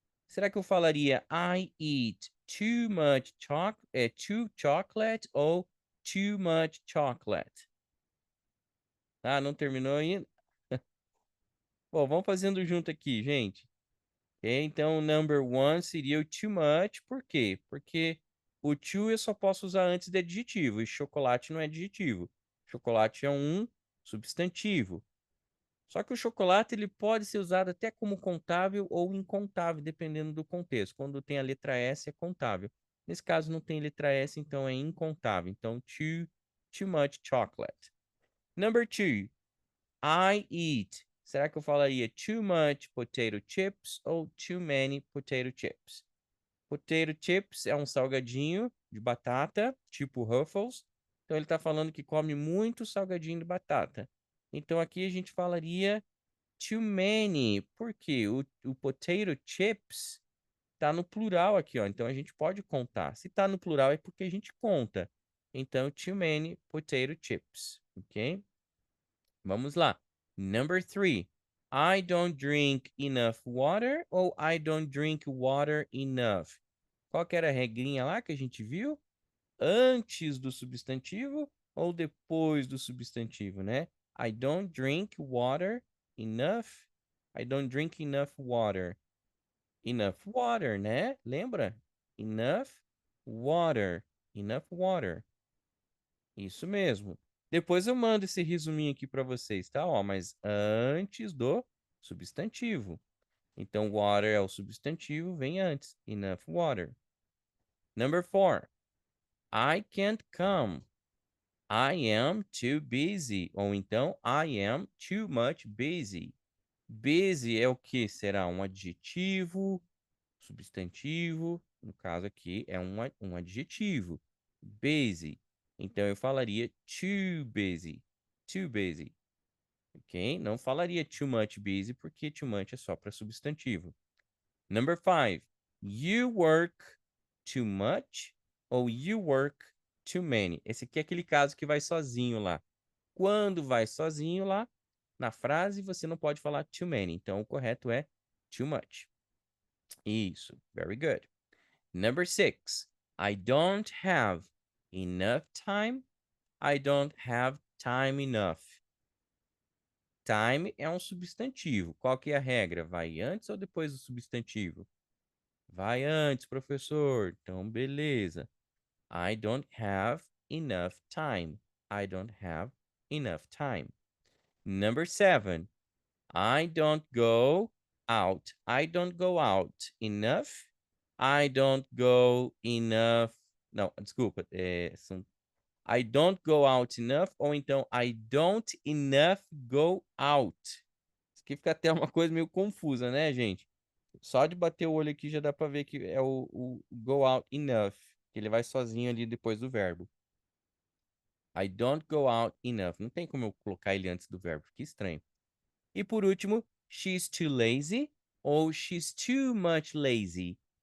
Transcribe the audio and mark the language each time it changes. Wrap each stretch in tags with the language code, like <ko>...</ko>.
<pt>Será que eu falaria</pt> <en>I eat too much too chocolate ou too much chocolate?</en> <pt>Ah, não terminou ainda? Bom, vamos fazendo junto aqui, gente. Ok, então, number one seria o too much. Por quê? Porque o too eu só posso usar antes de adjetivo. E chocolate não é adjetivo. Chocolate é um substantivo. Só que o chocolate ele pode ser usado até como contável ou incontável, dependendo do contexto. Quando tem a letra S é contável. Nesse caso não tem letra S, então é incontável.</pt> <en>Então, too much chocolate. Number 2, I eat.</en> <pt>Será que eu falaria</pt> <en>too much potato chips ou too many potato chips?</en> <pt>Potato chips é um salgadinho de batata, tipo Ruffles. Então ele está falando que come muito salgadinho de batata. Então aqui a gente falaria too many. Por quê? O potato chips tá no plural aqui, ó. Então a gente pode contar. Se tá no plural é porque a gente conta. Então,</pt> <en>too many potato chips,</en> <pt>ok? Vamos lá. Number 3.</pt> <en>I don't drink enough water ou I don't drink water enough?</en> <pt>Qual que era a regrinha lá que a gente viu? Antes do substantivo ou depois do substantivo, né?</pt> <en>I don't drink water enough. I don't drink enough water. Enough water, né? Lembra? Enough water. Enough water.</en> <pt>Isso mesmo. Depois eu mando esse resuminho aqui para vocês, tá? Ó, mas antes do substantivo. Então, water é o substantivo, vem antes.</pt> <en>Enough water. Number 4. I can't come. I am too busy.</en> <pt>Ou então,</pt> <en>I am too much busy.</en> <pt>Busy é o que? Será um adjetivo, substantivo. No caso aqui, é um adjetivo.</pt> <en>Busy.</en> <pt>Então, eu falaria</pt> <en>too busy. Too busy. Ok?</en> <pt>Não falaria too much busy, porque too much é só para substantivo.</pt> <en>Number 5. You work too much ou you work too many.</en> <pt>Esse aqui é aquele caso que vai sozinho lá. Quando vai sozinho lá, na frase, você não pode falar too many. Então, o correto é too much. Isso.</pt> <en>Very good. Number 6. I don't have enough time. I don't have time enough. Time é um substantivo. Qual que é a regra?</en> <pt>Vai antes ou depois do substantivo? Vai antes, professor. Então, beleza.</pt> <en>I don't have enough time. I don't have enough time. Number 7. I don't go out. I don't go out enough. I don't go enough.</en> <pt>Não, desculpa.</pt> <en>I don't go out enough.</en> <pt>Ou então,</pt> <en>I don't enough go out.</en> <pt>Isso aqui fica até uma coisa meio confusa, né, gente? Só de bater o olho aqui já dá pra ver que é o go out enough. Que ele vai sozinho ali depois do verbo.</pt> <en>I don't go out enough.</en> <pt>Não tem como eu colocar ele antes do verbo. Que estranho. E por último,</pt> <en>she's too lazy ou she's too much lazy.</en>